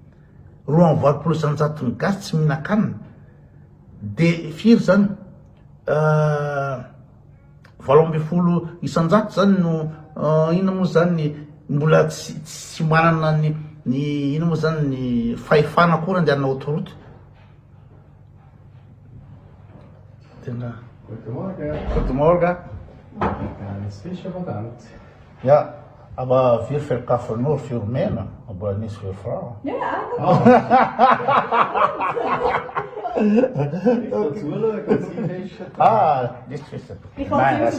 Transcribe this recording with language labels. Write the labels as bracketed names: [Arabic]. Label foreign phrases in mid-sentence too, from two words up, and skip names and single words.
[Malagasy] 2,7 gasy tsy mihinan-kanina de firy zany 12 isanjato zany no ina moa zany mbola tsy manana ny ino moa zany ny fahefana akory andehanana autoroute tena. [Dutch] Goedemorgen. [German] Ja, aber wir verkaufen nur für Männer, aber nicht für Frauen. Ja, nicht wissen. Ich habe